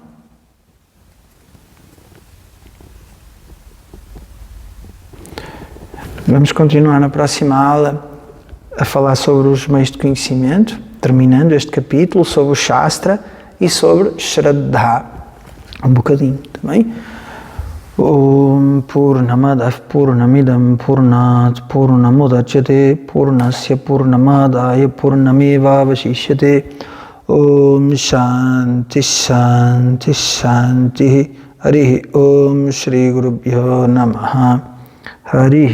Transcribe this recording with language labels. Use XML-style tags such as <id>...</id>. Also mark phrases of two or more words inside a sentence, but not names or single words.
<pt>Vamos continuar na próxima aula a falar sobre os meios de conhecimento, terminando este capítulo, sobre o Shastra e sobre Shraddha, um bocadinho também.</pt> <sa>Om Purnamadav Purnamidam Purnat Purnamudachyate Purnasya Purnamadaya Purnameva Vashishyate. Om Shanti Shanti Shanti. Harihi Om Shri Gurubhyo Namaha.</sa>